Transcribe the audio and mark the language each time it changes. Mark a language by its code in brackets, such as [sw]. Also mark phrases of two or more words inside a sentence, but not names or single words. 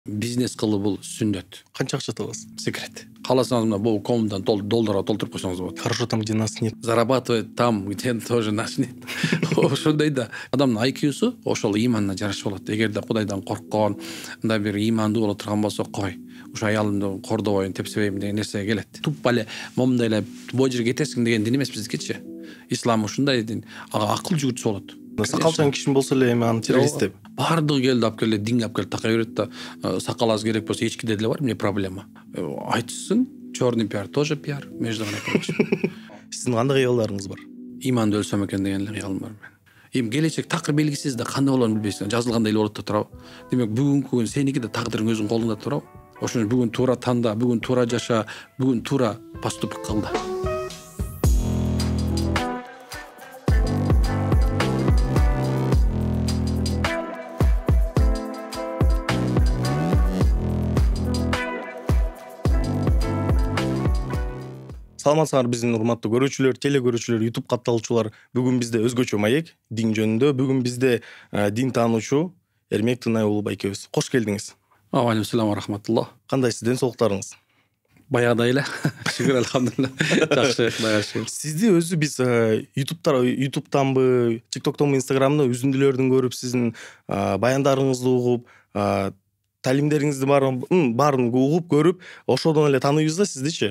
[ky] Бизнес кылуу бул сүннөт. Канча акча табасыз? Секрет. Кааласаңыз мына бул комнатаны долларга толтуруп койсоңуз болот. [ru] Хорошо, там, где нас нет. Зарабатывать там, где тоже нас нет. [ky] Ошондой да. Адамдын IQ-су ошол иманына жараша болот. Эгерде Кудайдан корккон, мындай бир имандуу боло турган болсо, кой, ушу аялымды кордобойм, тепсебейм деген нерсе келет. Туппа эле момундай эле боо жерге кетесиң деген дин эмес биздикичи. Ислам ушундай дин. Ага акыл жүгүртсө болот. Сакалчан киши болсо эле эми аны террорист деп. Бардыгы келди алып келе, динге алып келип такай берет да, сакал аз керек болсо эчкиде деле бар, эмне проблема. Айтышсын, [ru] черный пиар тоже пиар, между прочим. [ky] Сиздин кандай кыялдарыңыз бар? Иманды өлсөм экен деген эле кыялым бар мен. Эми келечек такыр белгисиз да, кандай болоорун билбейсиң. Жазылгандай эле болот да турабы. Демек бүгүнкү күн сеники да тагдырың өзүнүн колуңда турабы. Ошону бүгүн туура танда, бүгүн туура жаша, бүгүн туура поступок кыл да. Саламатсыздар биздин урматтуу көрүүчүлөр, теле көрүүчүлөр, YouTube катталуучулар. Бүгүн бизде өзгөчө маек, дин жөнүндө. Бүгүн бизде дин таануучу Эрмек Тынай уулу байкебиз. Кош келдиңиз. [ar] عليكم السلام ورحمة الله. [ky] Кандайсыз, ден соолуктарыңыз? Баягыдай эле. Шүгүр алхамдулилла. Жакшы, Кудайга шүгүр. Сизди өзү биз YouTube'танбы, TikTok'тонбу, Instagram'да үзүндүлөрдүн көрүп, сиздин баяндарыңызды угуп, талимдериңизди баарын угуп көрүп, ошодон эле тааныйбыз да сиздичи.